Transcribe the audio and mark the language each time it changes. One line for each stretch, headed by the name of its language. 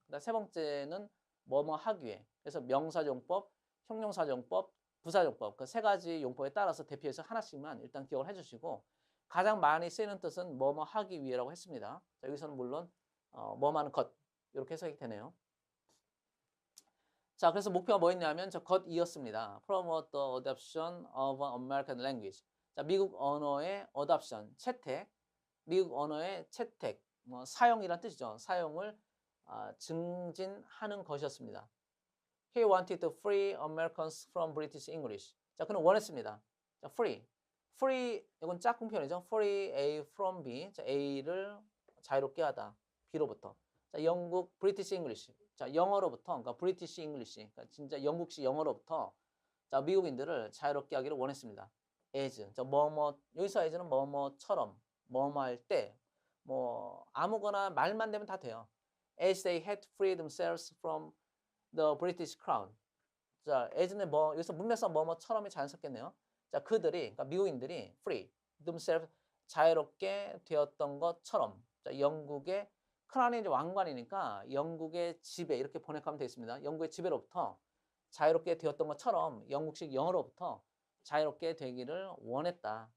Korean: 그다음 세 번째는 뭐뭐 하기 위해. 그래서 명사 용법, 형용사 용법, 부사 용법 그 3가지 용법에 따라서 대표해서 하나씩만 일단 기억을 해주시고 가장 많이 쓰이는 뜻은 뭐뭐 하기 위해라고 했습니다. 자, 여기서는 물론 뭐하는 것 이렇게 해석이 되네요. 자, 그래서 목표가 뭐였냐면 저 것이었습니다.
English: Promote the adoption of an American language.
Korean: 자, 미국 언어의 adoption, 채택, 미국 언어의 채택, 뭐 사용이란 뜻이죠. 사용을 증진하는 것이었습니다.
English: He wanted to free Americans from British English.
Korean: 자, 그는 원했습니다. 자, free 이건 짝꿍 표현이죠.
English: free A from B.
Korean: 자, A를 자유롭게 하다. B로부터. 자, 영국 British English. 자, 영어로부터 그러니까 British English. 그러니까 진짜 영국식 영어로부터 자, 미국인들을 자유롭게 하기를 원했습니다.
English: as.
Korean: 자, 뭐뭐 여기서 as는 뭐뭐처럼 뭐뭐 할 때 뭐 아무거나 말만 되면 다 돼요.
English: as they had freed themselves from the British Crown.
Korean: 자, as는 뭐 여기서 문맥상 뭐뭐처럼이 자연스럽겠네요. 자, 그들이 그러니까 미국인들이
English: free themselves
Korean: 자유롭게 되었던 것처럼 자, 영국의 크라운이 이제 왕관이니까 영국의 지배 이렇게 번역하면 되겠습니다. 영국의 지배로부터 자유롭게 되었던 것처럼 영국식 영어로부터 자유롭게 되기를 원했다.